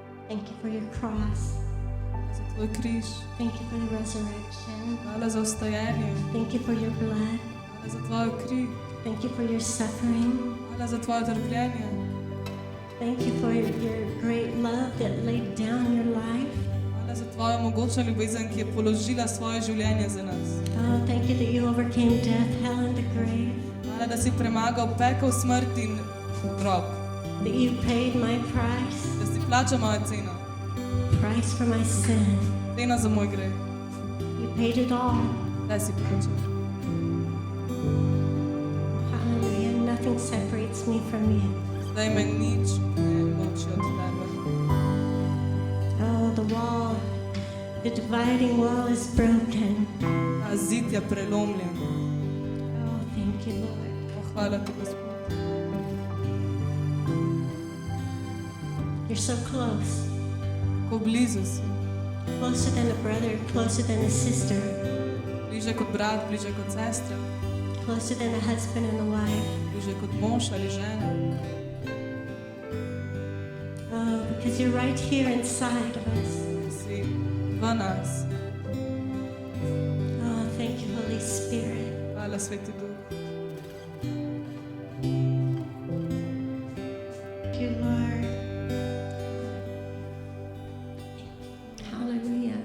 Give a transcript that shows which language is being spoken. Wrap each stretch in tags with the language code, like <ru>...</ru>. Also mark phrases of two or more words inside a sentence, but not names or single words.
<en>Thank you for your cross.</en> <sl>za tvoj križ,</sl> <en>Thank you for the resurrection.</en> <sl>hvala za vstajenje,</sl> <en>Thank you for your blood.</en> <sl>hvala za tvojo kri,</sl> <en>Thank you for your suffering.</en> <sl>hvala za tvoje trpljenje,</sl> <en>Thank you for your great love that laid down your life.</en> <sl>hvala za tvojo mogočno ljubezen, ki je položila svoje življenje za nas.</sl> <en>Oh, thank you that you overcame death, hell, and the grave.</en> <sl>Hvala, da si premagal pekel, smrt in grob,</sl> <en>That you paid my price,</en> <sl>da si plačal mojo ceno,</sl> <en>price for my sin.</en> <sl>ceno za moj greh.</sl> <en>You paid it all.</en> <sl>Zdaj si plačal.</sl> <en>Hallelujah. Nothing separates me from you.</en> <sl>Zdaj me nič ne loči od tebe.</sl> <en>Oh, the dividing wall is broken.</en> <sl>Ta zid je prelomljen.</sl> <en>Oh, thank you, Lord.</en> <sl>Hvala ti, Gospod.</sl> <en>You're so close.</en> <sl>Tako blizu si.</sl> <en>Closer than a brother, closer than a sister,</en> <sl>Bliže kot brat, bliže kot sestra,</sl> <en>closer than a husband and a wife.</en> <sl>bliže kot mož ali žena.</sl> <en>Oh, because you're right here inside of us.</en> <sl>Si v nas.</sl> <en>Oh, thank you, Holy Spirit.</en> <sl>Hvala, Sveti Duh.</sl> <en>Thank you, Lord. Hallelujah.</en>